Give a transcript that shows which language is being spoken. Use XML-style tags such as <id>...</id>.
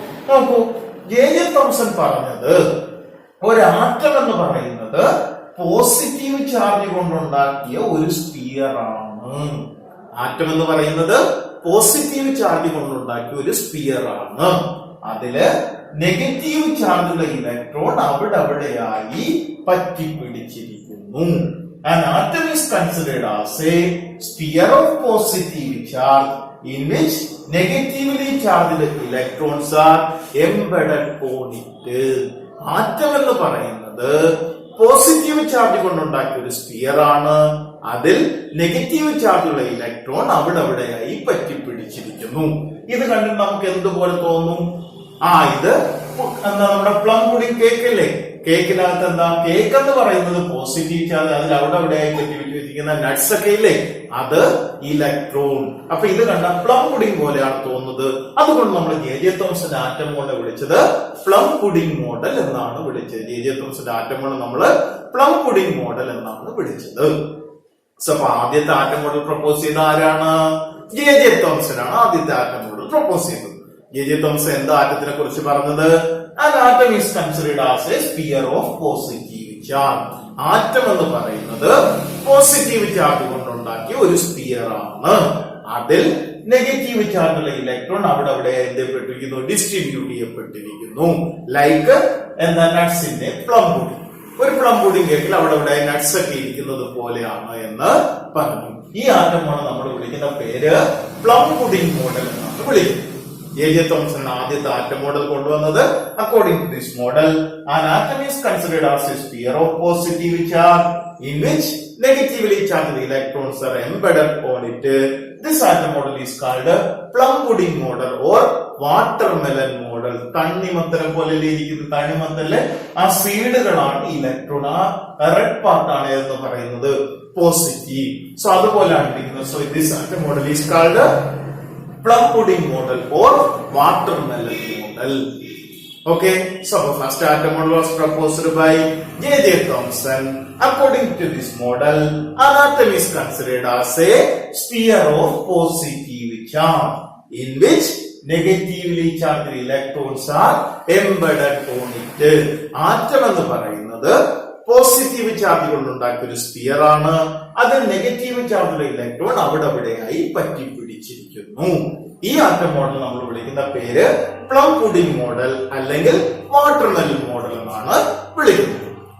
<ml>നോക്കൂ, J Thomson പറഞ്ഞത് ഒരു ആറ്റം എന്ന് പറയുന്നത് പോസിറ്റീവ് ചാർജ് കൊണ്ടുണ്ടാക്കിയ ഒരു സ്ഫിയർ ആണ്. ആറ്റം എന്ന് പറയുന്നത് പോസിറ്റീവ് ചാർജ് കൊണ്ടുണ്ടാക്കിയ ഒരു സ്ഫിയർ ആണ്. അതില് നെഗറ്റീവ് ചാർജുള്ള electron അവിടെയായി പറ്റിപ്പിടിച്ചിരിക്കുന്നു.</ml> <en>An atom is considered as a sphere of positive charge in which negatively charged electrons are embedded on it.</en> <ml>Atom എന്ന് പറയുന്നത് പോസിറ്റീവ് ചാർജ് കൊണ്ടുണ്ടാക്കിയ ഒരു സ്ഫിയർ ആണ്. അതിൽ നെഗറ്റീവ് ചാർജുള്ള ഇലക്ട്രോൺ അവിടെയായി പറ്റിപ്പിടിച്ചിരിക്കുന്നു. ഇത് കണ്ടിട്ട് നമുക്ക് എന്തുപോലെ തോന്നും? ഇത് എന്താ, നമ്മുടെ പ്ലം പുഡിംഗ് കേക്ക് അല്ലേ. കേക്കിനകത്ത് എന്താ, കേക്ക് എന്ന് പറയുന്നത് പോസിറ്റീവ് ചാർജ്, അതിൽ അവിടെയായി പറ്റിപ്പിടിച്ചിരിക്കുന്ന നട്ട്സ് ഒക്കെ ഇല്ലേ, അത് ഇലക്ട്രോൺ. അപ്പൊ ഇത് കണ്ട പ്ലം പുഡിംഗ് പോലെയാണ് തോന്നുന്നത്. അതുകൊണ്ട് നമ്മൾ ജെ തോംസൺ ആറ്റം മോഡൽ വിളിച്ചത് പ്ലം പുഡിംഗ് മോഡൽ എന്നാണ് വിളിച്ചത്. ജെ തോംസൺ ആറ്റം മോഡൽ നമ്മള് പ്ലം പുഡിംഗ് മോഡൽ എന്നാണ് വിളിച്ചത്. അപ്പൊ ആദ്യത്തെ ആറ്റം മോഡൽ പ്രപ്പോസ് ചെയ്ത ആരാണ്? ജെ തോംസൺ ആണ് ആദ്യത്തെ ആറ്റം മോഡൽ പ്രപ്പോസ് ചെയ്തത്. ജെ തോംസൺ എന്താ ആറ്റത്തിനെ കുറിച്ച് പറഞ്ഞത്?</ml> <en>An atom is considered as a sphere of positive charge.</en> <ml>Atom എന്ന് പറയുന്നത് പോസിറ്റീവ് ചാർജ് കൊണ്ടുണ്ടാക്കിയ ഒരു സ്ഫിയർ ആണ്. അതിൽ നെഗറ്റീവ് ചാർജുള്ള ഇലക്ട്രോൺ അവിടെ എന്തെപ്പെട്ടിരിക്കുന്നു, ഡിസ്ട്രിബ്യൂട്ട് ചെയ്യപ്പെട്ടിരിക്കുന്നു. ലൈക്ക് എന്താ, നട്ട്സിന്റെ പ്ലം പുഡിംഗ്. ഒരു പ്ലം പുഡിംഗ് കേക്കിൽ അവിടെ നട്ട്സ് ഒക്കെ ഇരിക്കുന്നത് പോലെയാണ് എന്ന് പറഞ്ഞു. ഈ ആറ്റമാണ് നമ്മൾ വിളിക്കുന്ന പേര് പ്ലം പുഡിംഗ് മോഡൽ എന്നാണ് വിളിക്കുന്നത്. ജെ തോംസൺ ആദ്യത്തെ ആറ്റം മോഡൽ കൊണ്ടുവന്നത്.</ml> <en>According to this model, an atom is considered as a sphere of positive charge in which negatively charged electrons are embedded on it. This atom model is called plum pudding model or watermelon model.</en> <ml>തണ്ണിമത്തരം പോലെ ഇരിക്കുന്നത്, തണ്ണിമത്തലിലെ ആ സീഡുകളാണ് electron, ആ red പാർട്ടാണ് എന്ന് പറയുന്നത് positive.</ml> <en>so</en> <ml>അതുപോലെയാണ് ഇരിക്കുന്നത്.</ml> <en>So this atom model is called plum pudding model or watermelon model. Okay, so the first atom model was proposed by J. Thomson. According to this model, an atom is considered as a sphere of positive charge in which negatively charged electrons are embedded on it.</en> <ml>Atom എന്ന് പറയുന്നത് positive charge കൊണ്ടുണ്ടാക്കിയ ഒരു sphere ആണ്. അത് negative ചാർജുള്ള electron അവിടെയായി പറ്റിപ്പിടിച്ചിരിക്കുന്നു. ഈ atom model നമ്മൾ വിളിക്കുന്ന പേര് പ്ലം പുഡിംഗ് മോഡൽ അല്ലെങ്കിൽ വാട്ടർമെലൻ മോഡൽ എന്നാണ് വിളിക്കുന്നത്.</ml>